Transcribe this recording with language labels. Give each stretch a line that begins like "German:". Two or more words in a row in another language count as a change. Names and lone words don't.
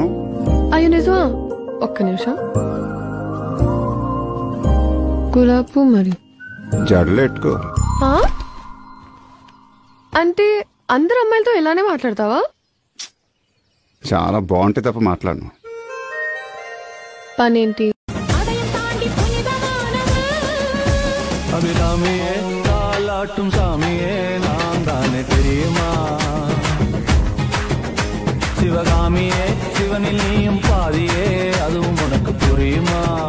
Telugu: అయ్యో నిజమా ఒక్క నిమిషం గులాబ్ మరి జడలెట్టుకో. ఆ? అంటే అందరు అమ్మాయిలతో ఇలానే మాట్లాడతావా? చాలా బాగుంటే తప్ప మాట్లాడను. పనేంటి?
Tamil: அபிராமியே தாலாட்டும் சாமியே நான் தானே தெரியுமா? சிவகாமியே சிவனில் நீயும் பாதியே அதுவும் உனக்கு புரியுமா?